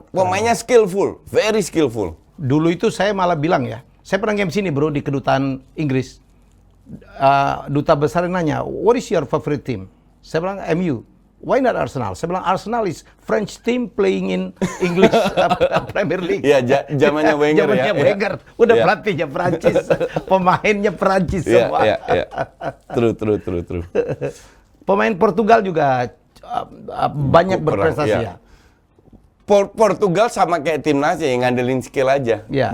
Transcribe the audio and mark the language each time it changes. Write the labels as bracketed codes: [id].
[id] Pemainnya [en] skillful, very skillful. [id] Dulu itu saya malah bilang ya, saya pernah game sini bro di kedutaan Inggris. Duta besar nanya, [en] what is your favorite team? [id] Saya bilang MU. [en] Why not Arsenal? [id] Saya bilang [en] Arsenal is French team playing in English Premier League. [id] Iya, zamannya Wenger ya. Zamannya Wenger. Udah Ya. pelatihnya Prancis, pemainnya Prancis semua. Iya. [en] True. [id] Pemain Portugal juga banyak Kurang, berprestasi iya. ya. Portugal sama kayak timnasnya yang ngandelin skill aja. Ya.